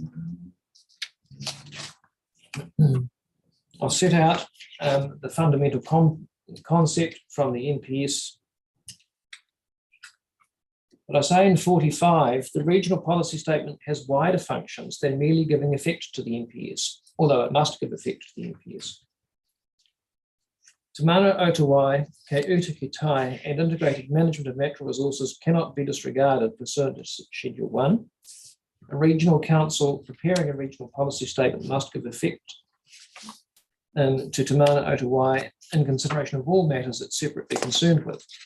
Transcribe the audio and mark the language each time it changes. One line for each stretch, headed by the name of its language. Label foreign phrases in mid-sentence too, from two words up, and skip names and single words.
English: I'll set out the fundamental concept from the NPS. But I say in 45, the regional policy statement has wider functions than merely giving effect to the NPS, although it must give effect to the NPS. Te Mana o Te Wai, Kei Uta Ki Tai, and integrated management of natural resources cannot be disregarded pursuant to Schedule 1. A regional council preparing a regional policy statement must give effect to Te Mana o Te Wai in consideration of all matters it's separately concerned with.